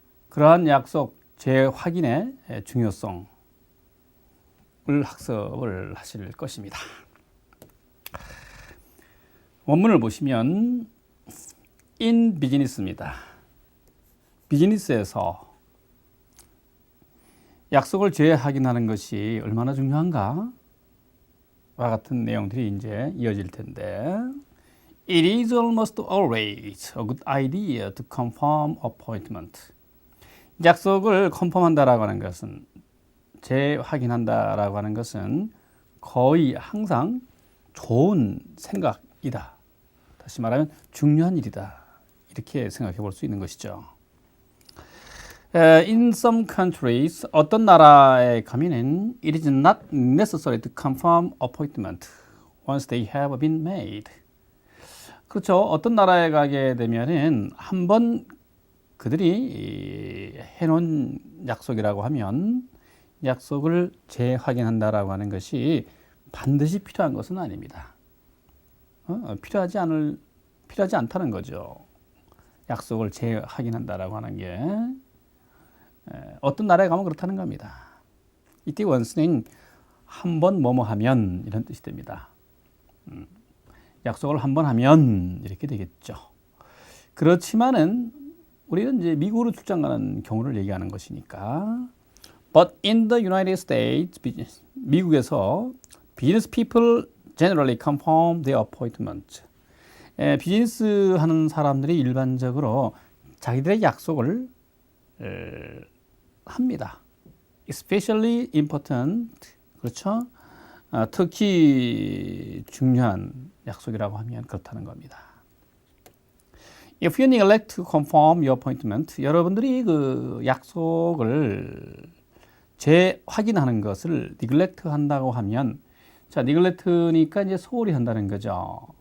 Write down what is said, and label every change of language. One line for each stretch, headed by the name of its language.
Korean: 그러한 약속 재확인의 중요성을 학습을 하실 것입니다. 원문을 보시면 in business입니다. 비즈니스에서 약속을 재확인하는 것이 얼마나 중요한가? 와 같은 내용들이 이제 이어질 텐데,
English: It is almost always a good idea to confirm appointment.
Korean: 약속을 컨펌한다라고 하는 것은, 재확인한다라고 하는 것은 거의 항상 좋은 생각이다. 다시 말하면 중요한 일이다. 이렇게 생각해 볼 수 있는 것이죠.
English: In some countries,
Korean: 어떤 나라에 가면은
English: it is not necessary to confirm appointment once they have been made.
Korean: 그렇죠. 어떤 나라에 가게 되면은 한번 그들이 해놓은 약속이라고 하면 약속을 재확인한다라고 하는 것이 반드시 필요한 것은 아닙니다. 필요하지 않다는 거죠. 약속을 재확인한다라고 하는 게. 어떤 나라에 가면 그렇다는 겁니다. 이때 원스는 한번 뭐뭐 하면 이런 뜻이 됩니다. 약속을 한번 하면 이렇게 되겠죠. 그렇지만은 우리는 이제 미국으로 출장 가는 경우를 얘기하는 것이니까.
English: But in the United States,
Korean: 미국에서
English: business people generally confirm their appointment.
Korean: 비즈니스 하는 사람들이 일반적으로 자기들의 약속을 합니다.
English: Especially important,
Korean: 그렇죠? 특히 중요한 약속이라고 하면 그렇다는 겁니다.
English: If you neglect to confirm your appointment,
Korean: 여러분들이 그 약속을 재확인하는 것을 neglect 한다고 하면, 자, neglect니까 이제 소홀히 한다는 거죠.